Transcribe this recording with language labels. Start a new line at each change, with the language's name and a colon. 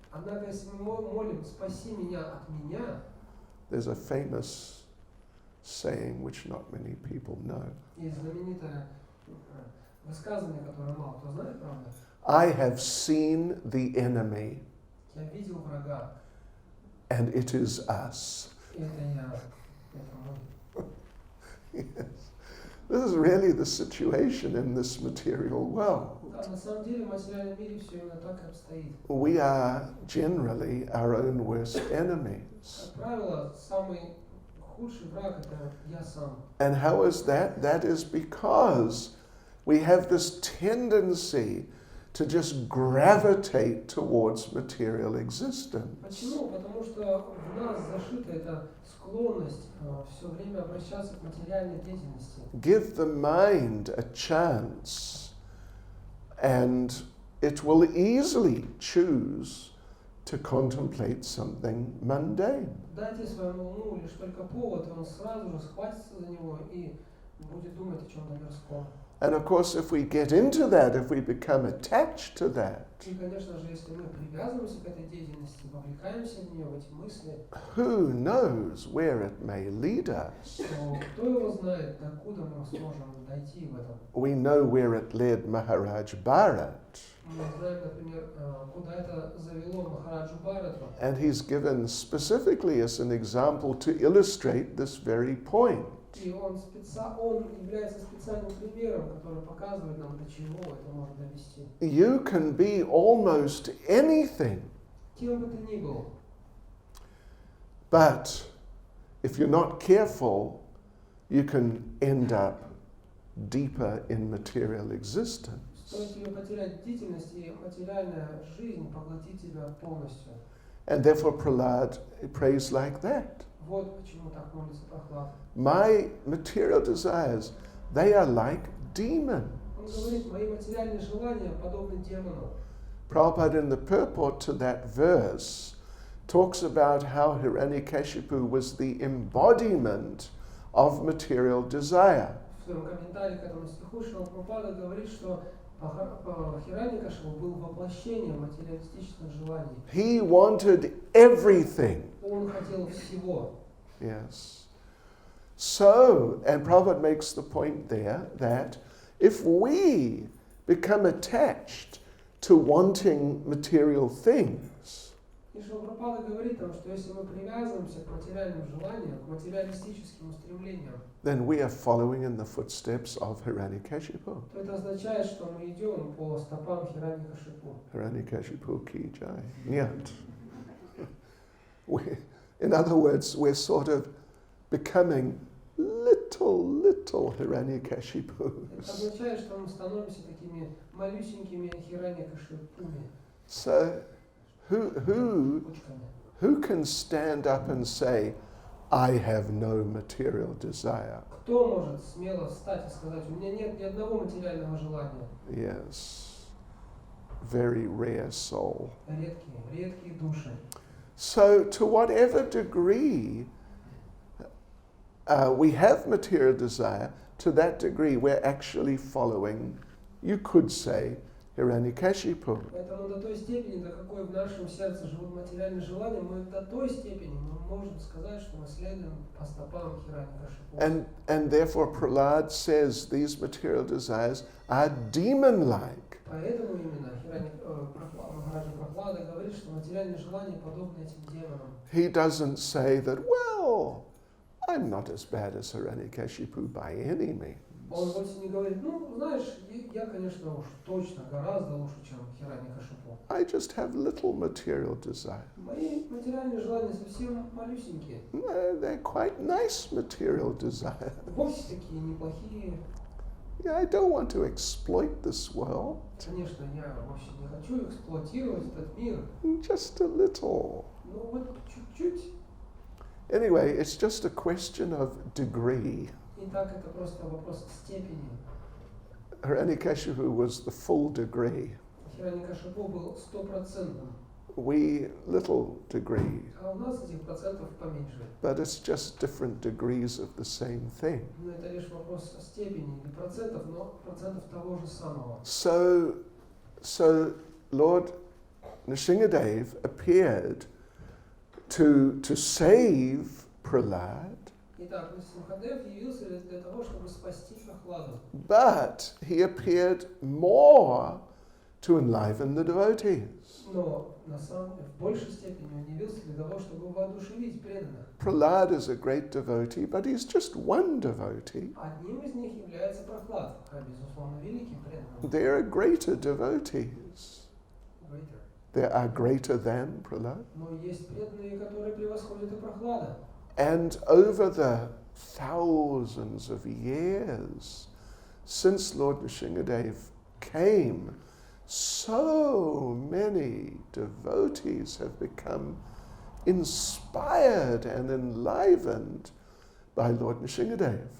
Russian: Однако, если мы молим: спаси меня от меня,
English: There's a famous saying which not many people know.
Russian: есть знаменитое высказывание, которое мало кто знает, правда?
English: I have seen the enemy.
Russian: Я видел врага.
English: and it is us.
Russian: И это я, это мы.
English: Yes. This is really the situation in this material world.
Russian: Да, на самом деле в материальном мире все именно так и обстоит.
English: We are generally our own worst enemies.
Russian: Как правило, самый худший враг это я сам.
English: And how is that? That is because we have this tendency to just gravitate towards material existence.
Russian: Почему? Потому что в нас зашита эта склонность все время обращаться к материальной деятельности.
English: Give the mind a chance, and it will easily choose to contemplate something mundane.
Russian: Дайте своему уму лишь только повод, и он сразу же схватится за него и будет думать о чем-то мирском.
English: And of course, if we get into that, if we become attached to that,
Russian: И, конечно же, если мы привязываемся к этой деятельности, вовлекаемся в нее, в эти мысли,
English: who knows where it may lead us?
Russian: то кто его знает, докуда мы сможем дойти в этом.
English: We know where it led Maharaj Bharat,
Russian: Мы знаем, например, куда это завело Махараджу Бхарату.
English: and he's given specifically as an example to illustrate this very point.
Russian: И он является специальным примером, который показывает нам, до чего это может довести.
English: You can be almost anything,
Russian: Кем бы ты ни был,
English: but if you're not careful, you can end up deeper in material existence.
Russian: стоит тебе потерять бдительность, и материальная жизнь поглотит тебя полностью.
English: And therefore Prahlad prays like that.
Russian: Вот почему так молится Прохлад.
English: My material desires, they are like demons.
Russian: Он говорит, мои материальные желания подобны демону.
English: Prabhupada in the purport to that verse talks about how Hiranyakashipu was the embodiment of material desire.
Russian: В своем комментарии к этому стиху Шрила Прабхупада говорит, что Хираньякашипу был воплощением материалистических желаний.
English: He wanted everything.
Russian: Он хотел всего.
English: Yes. So, and Prabhupada makes the point there that if we become attached to wanting material things,
Russian: И Шрила Прабхупада говорит нам, что если мы привязываемся к материальным желаниям, к материалистическим устремлениям,
English: then we are following in the footsteps of Hiranyakashipu.
Russian: то это означает, что мы идем по стопам Хираньякашипу.
Hindi: Hiranyakashipu ki jai. Nyat.
English: In other words, we're sort of becoming little
Russian: Это
English: Hiranyakashipus.
Russian: означает, что мы становимся такими малюсенькими Хираньякашипуми,
English: So, who
Russian: кучками.
English: can stand up and say, I have no material desire?
Russian: Кто может смело встать и сказать, у меня нет ни одного материального желания?
English: Yes. Very rare soul.
Russian: Редкие души.
English: So, to whatever degree we have material desire, to that degree we're actually following, you could say, Hiranyakashipu.
Russian: Поэтому до той степени, до какой в нашем сердце живут материальные желания, мы до той степени мы можем сказать, что мы следуем по стопам Хираньякашипу.
English: And therefore Prahlad says these material desires are demon-like.
Russian: Поэтому именно Махараджа Прохлада говорит, что материальные желания подобны этим демонам.
English: He doesn't say that, well, I'm not as bad as Hiranyakashipu by any means.
Russian: Он вовсе не говорит, ну, знаешь, я, конечно, уж точно гораздо лучше, чем Хираньякашипу.
English: I just have little material desire.
Russian: Мои материальные желания совсем малюсенькие.
English: They're quite nice material desire.
Russian: Вовсе такие неплохие.
English: Yeah, I don't want to exploit this world.
Russian: Конечно, я вовсе не хочу эксплуатировать этот мир.
English: Just a little.
Russian: Ну вот чуть-чуть.
English: Anyway, it's just a question of degree.
Russian: Итак, это просто вопрос степени.
English: Hiranyakashipu was the full degree.
Russian: Хираньякашипу был 100%,
English: We little degree.
Russian: а у нас этих процентов поменьше.
English: But it's just different degrees of the same thing.
Russian: Но это лишь вопрос степени, не процентов, но процентов того же самого.
English: So Lord Nrsimhadev appeared to save Prahlad,
Russian: Итак, Нрсимхадев явился для того, чтобы спасти Прохладу.
English: but he appeared more to enliven the devotees.
Russian: Но в большей степени он явился для того, чтобы воодушевить преданных.
English: Prahlad is a great devotee, but he's just one devotee.
Russian: Одним из них является Прохлад, безусловно, великим преданным.
English: There are greater devotees. Greater. There are greater than Prahlad.
Russian: Но есть преданные, которые превосходят и Прохлада.
English: And over the thousands of years since Lord Nrsimhadev came, so many devotees have become inspired and enlivened by Lord Nrsimhadev.